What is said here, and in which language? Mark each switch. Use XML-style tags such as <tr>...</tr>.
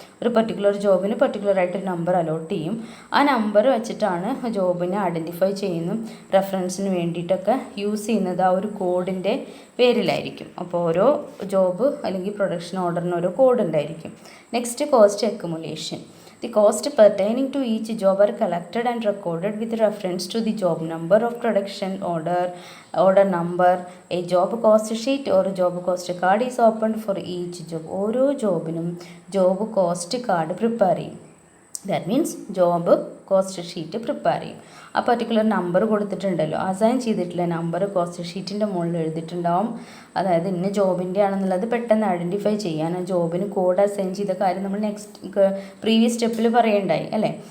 <ml>ഒരു പർട്ടിക്കുലർ ജോബിന് പർട്ടിക്കുലറായിട്ടൊരു number allot ചെയ്യും. ആ നമ്പർ വെച്ചിട്ടാണ് ജോബിനെ ഐഡൻറ്റിഫൈ ചെയ്യുന്നു. റെഫറൻസിന് വേണ്ടിയിട്ടൊക്കെ യൂസ് ചെയ്യുന്നത് ആ ഒരു കോഡിൻ്റെ പേരിലായിരിക്കും. അപ്പോൾ ഓരോ ജോബ് അല്ലെങ്കിൽ പ്രൊഡക്ഷൻ ഓർഡറിന് ഓരോ കോഡ് ഉണ്ടായിരിക്കും.</ml> <en>Next, cost accumulation. The cost pertaining to each job are collected and recorded with reference to the job number of production order number. A job cost sheet or job cost card is opened for each job.</en> <ml>ഓരോ ജോബിനും job cost card prepare ചെയ്യും.</ml> <en>that means</en> <ml>job cost sheet prepare ചെയ്യും. ആ particular number കൊടുത്തിട്ടുണ്ടല്ലോ, assign ചെയ്തിട്ടുള്ള number cost ഷീറ്റിൻ്റെ മുകളിൽ എഴുതിയിട്ടുണ്ടാവും. അതായത് ഇന്ന ജോബിൻ്റെ ആണെന്നുള്ളത് പെട്ടെന്ന് ഐഡൻറ്റിഫൈ ചെയ്യാൻ ആ ജോബിന് കോഡ് അസൈൻ ചെയ്ത കാര്യം നമ്മൾ പ്രീവിയസ് സ്റ്റെപ്പിൽ പറയണ്ടായി, അല്ലേ?</ml>